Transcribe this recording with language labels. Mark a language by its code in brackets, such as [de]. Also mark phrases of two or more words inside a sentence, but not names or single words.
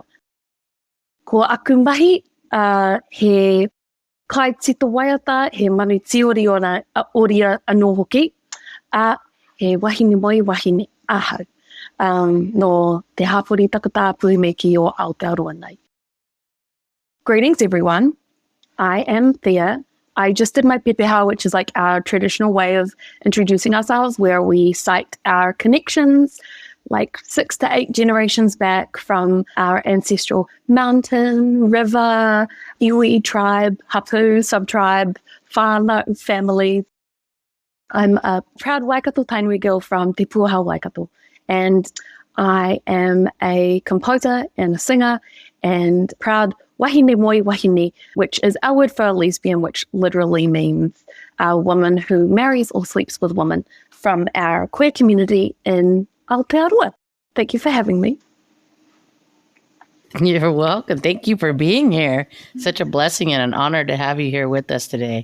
[mi] Ko aku mahi, he kai tito waiata, he manu tiori ora oria anō hoki, he wahine moi wahine ahau. No te hapori takatapu me ki o Aotearoa nei. [en] Greetings everyone, I am Theia. I just did my pepeha, which is like our traditional way of introducing ourselves, where we cite our connections, like 6 to 8 generations back from our ancestral mountain, river, iwi tribe, hapu, sub-tribe, whānau, family. I'm a proud Waikato-Tainui girl from Te Puaha Waikato, and I am a composer and a singer and proud [mi] wahine moi wahine, [en] which is our word for a lesbian, which literally means a woman who marries or sleeps with women from our queer community in Aotearoa. Thank you for having me. You're welcome. Thank you for being here. Such a blessing and an honor to have you here with us today.